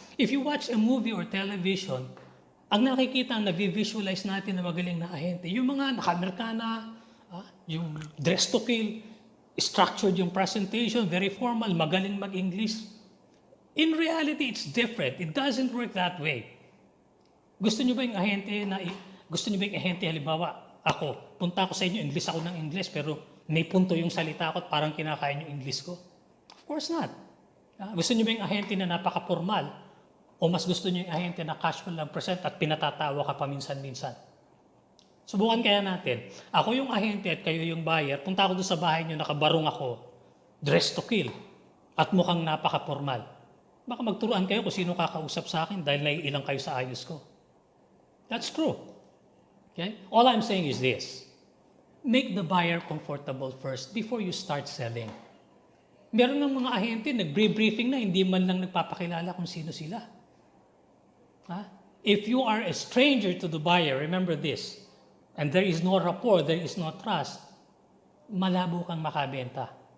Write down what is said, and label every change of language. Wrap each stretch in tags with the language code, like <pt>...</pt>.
<en>If you watch a movie or television,</en> <tl>ang nakikita, nag-visualize natin na magaling na ahente, yung mga naka-Amerikana, yung dress to kill, structured yung presentation, very formal, magaling mag-English.</tl> <en>In reality, it's different. It doesn't work that way.</en> <tl>Gusto niyo ba yung ahente, halimbawa, ako, punta ako sa inyo, English ako ng English, pero may punto yung salita ko at parang kinakain yung English ko?</tl> <en>Of course not.</en> <tl>Gusto niyo ba yung ahente na napaka-formal? O mas gusto niyo yung ahente na casual lang present at pinatatawa ka paminsan-minsan? Subukan kaya natin. Ako yung ahente at kayo yung buyer. Punta ako doon sa bahay niyo, nakabarong ako, dress to kill, at mukhang napaka-formal. Baka magturuan kayo kung sino kakausap sa akin dahil naiilang kayo sa ayos ko.</tl> <en>That's true. Okay? All I'm saying is this. Make the buyer comfortable first before you start selling.</en> <tl>Meron ng mga ahente, nag-briefing na, hindi man lang nagpapakilala kung sino sila.</tl> <en>If you are a stranger to the buyer, remember this, and there is no rapport, there is no trust,</en> <tl>malabo kang makabenta.</tl>